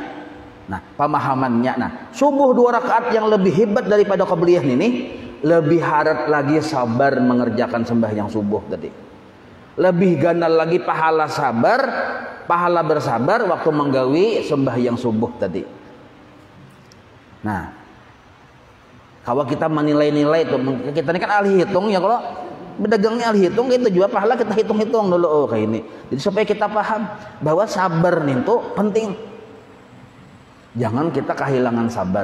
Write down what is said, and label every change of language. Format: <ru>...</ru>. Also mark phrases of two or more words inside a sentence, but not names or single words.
<id>Nah, pemahamannya nah, subuh 2 rakaat yang lebih hebat daripada qobliyah ini, lebih harat lagi sabar mengerjakan sembahyang subuh tadi. Lebih ganal lagi pahala sabar, pahala bersabar waktu menggawi sembahyang subuh tadi. Nah, kalau kita menilai-nilai itu, kita ini kan ahli hitung ya, kalau bedagangnya ahli hitung itu juga pahala kita hitung-hitung dulu oh kayak ini. Jadi supaya kita paham bahwa sabar nih itu penting. Jangan kita kehilangan sabar.</id>